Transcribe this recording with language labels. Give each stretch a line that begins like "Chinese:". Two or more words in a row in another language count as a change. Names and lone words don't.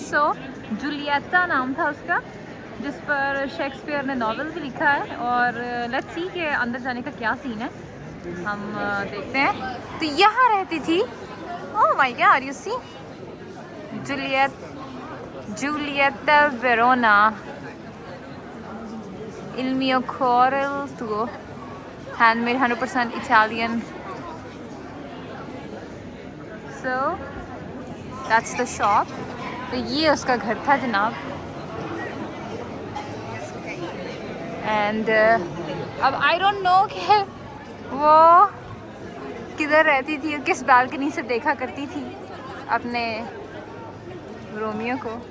Hindi: सो जूलियटा नाम था उसका, जिस पर शेक्सपियर ने नॉवेल भी लिखा है। और
English: let's see
Hindi: के अंदर जाने का क्या सीन है, हम देखते हैं। तो यहाँ रहती थी,
English: oh my god, you see,
Hindi: जूलियटा वेरोना,
Italian: il mio cuore il tuo,
English: handmade 100% Italian. So that's the shop.
Hindi: तो ये उसका घर था जनाब। एंड अब
English: I don't know
Hindi: कि वो किधर रहती थी और किस बालकनी से देखा करती थी अपने रोमियो को।